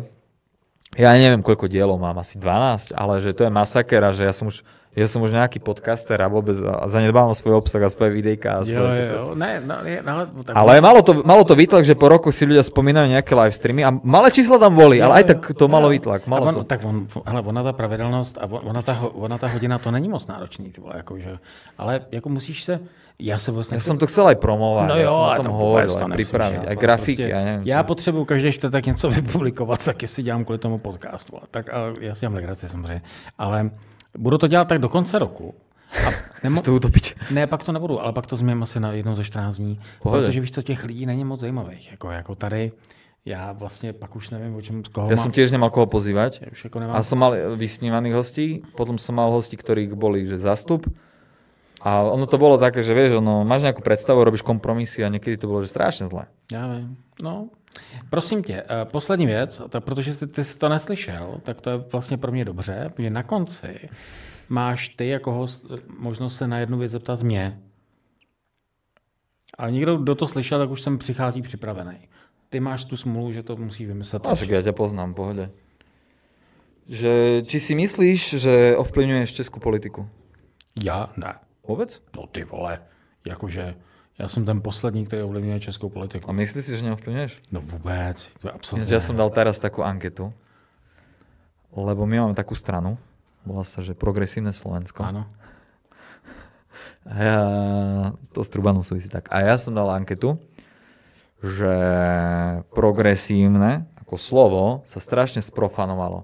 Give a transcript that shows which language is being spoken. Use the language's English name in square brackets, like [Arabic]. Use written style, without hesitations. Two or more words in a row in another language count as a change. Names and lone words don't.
[Slovak] Ja neviem, koľko dielov mám, asi 12, ale že to je masaker a že ja som už nejaký podcaster a vôbec zanedbávam svoj obsah a svoje videjka. Ale malo to výtlak, že po roku si ľudia spomínajú nejaké live streamy a malé čísla tam boli, ale aj tak to malo výtlak. [Czech] Ona ta pravidelnost a ona ta hodina, to není moc náročný, ty vole, jakože, ale jako musíš se. [Slovak] Ja som to chcel aj promovať, [Czech] no jo, [Slovak] ja som o tom hovoril, aj pripraviť, aj grafiky, [Czech] prostě, [Slovak] ja neviem [Czech] já potřebuju každý čtvrtek něco vypublikovat, tak jestli dělám kvůli tomu podcastu. Tak já si dělám legraci samozřejmě, ale budu to dělat tak do konce roku. [Slovak] Chceš to utopiť? [Czech] Ne, pak to nebudu, ale pak to změním asi na jednou ze 14 dní, protože víš co, těch lidí není moc zajímavých, jako tady. [Slovak] Ja vlastne pak už neviem, o čom koho som tiež nemal koho pozývať. A som mal vysnívaných hostí, potom som mal hostí, ktorých boli že zastup. A ono to bolo také, že vieš, máš nejakú predstavu, robíš kompromisy a niekedy to bolo že strašne zlé. [Czech] Já vím. No, prosím tě, poslední věc, protože ty jsi to neslyšel, tak to je vlastně pro mě dobře, protože na konci máš ty jako host možnost se na jednu věc zeptat mě. A někdo, kdo to slyšel, tak už sem přichází připravený. Ty máš tu smůlu, že to musíš vymyslet. [Slovak] A však ja ťa poznám, pohode. Že, či si myslíš, že ovplyvňuješ českú politiku? [Czech] Já? Ne. [Slovak] Vôbec? [Czech] No ty vole, jakože já jsem ten poslední, který ovlivňuje českou politiku. [Slovak] A myslíš si, že neovplyvňuješ? [Czech] No vůbec, to je absolutně. [Slovak] Ja som dal teraz takú anketu, lebo my máme takú stranu, volá sa, že Progresívne Slovensko. Áno. A ja, to s Trubanom súvisí tak. A ja som dal anketu, že progresívne ako slovo sa strašne sprofanovalo.